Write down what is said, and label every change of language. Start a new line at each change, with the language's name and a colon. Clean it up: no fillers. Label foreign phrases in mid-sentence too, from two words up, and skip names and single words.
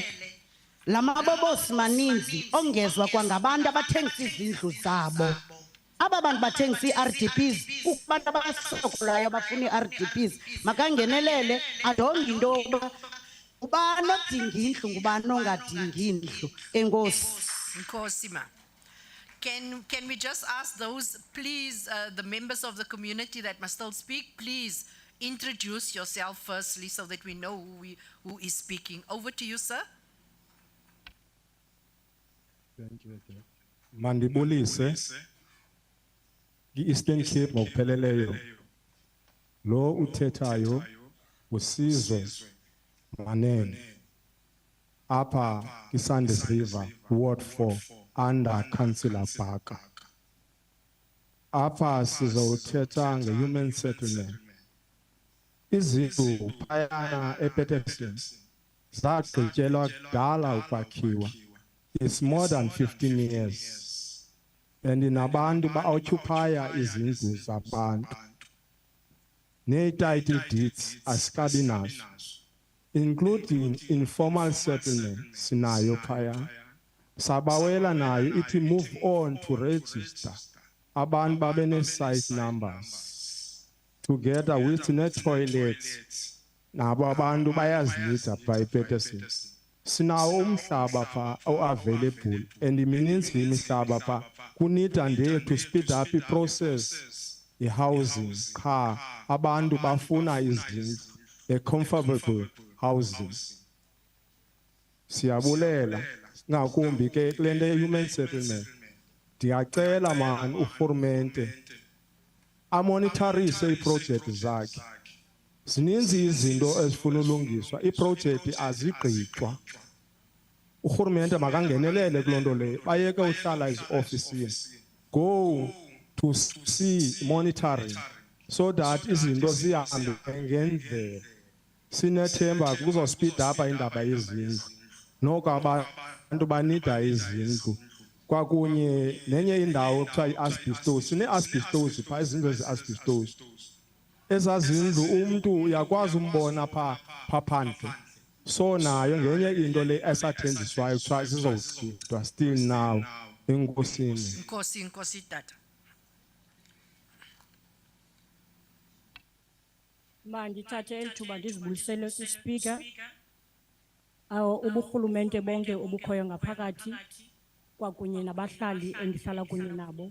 Xhosa: La mabobosi maninzi ongezwa kwangabantu abathengisa izindlu zabo. Aba bantu bathengisa ii-RDPs, kubantu abasokolayo abafuna ii-RDPs, makangenelele adonge into yokuba ubani odinga indlu ngubani ongadingi indlu. Enkosi. Enkosi ma.
English: Can we just ask those, please, the members of the community that must still speak, please introduce yourself firstly so that we know who is speaking. Over to you, sir. Thank you.
Xhosa: Mandibulise i-Eastern Cape ngokupheleleyo. Lo uthethayo uSizwe Manene apha iSandes River Ward 4
English: under Councillor
Xhosa: Baka. Apa sizothetha nge-
English: human settlement.
Xhosa: Izindlu phayana ePeterson zagqityelwa kudala ukwakhiwa.
English: It's more than 15 years.
Xhosa: And nabantu ba-occupya izindlu zabantu. Nee-title deeds asikabi nazo,
English: including informal settlement
Xhosa: sinayo phaya. Sabawela nayo ithi
English: move on to register
Xhosa: abantu babe ne-site numbers together with ne-toilets nabo abantu bayazinida pha ePeterson. Sinawo umhlaba pha o-available and imininzi imihlaba pha kunida nje
English: to speed up
Xhosa: i-process i-housing qha abantu bafuna izindlu a-
English: comfortable housing.
Xhosa: Siyabulela ngakumbi ke kule nto ye-
English: human settlement.
Xhosa: Ndiyacela man urhulumente amonitharise iiprojekthi zakhe. Zininzi izinto ezifuna ulungiswa, iiprojekthi azigqitywa. Urhulumente makangenelele kuloo nto leyo, bayeke uhlala eziofisini.
English: Go to see monitoring so that
Xhosa: izinto zihambe ngendlela. Sinethemba kuzo
English: speed up
Xhosa: indaba yezindlu. Noko abantu banida izindlu. Kwakunye nenye indawo kuthiwa i-asbestos. Sine-asbestos phaa, izindlu ezi-asbestos. Ezaa zindlu umntu uyakwazi umbona phaa phandle. So nayo ngenye into le esathenjiswayo kuthiwa zizowuchithwa
English: still now.
Xhosa: Enkosini. Inkosi tata. Mandithathe elithuba ndizibulisele kwiSpeaker. Uburhulumente bonke obukhoyo ngaphakathi kwakunye nabahlali endihlala kunye nabo.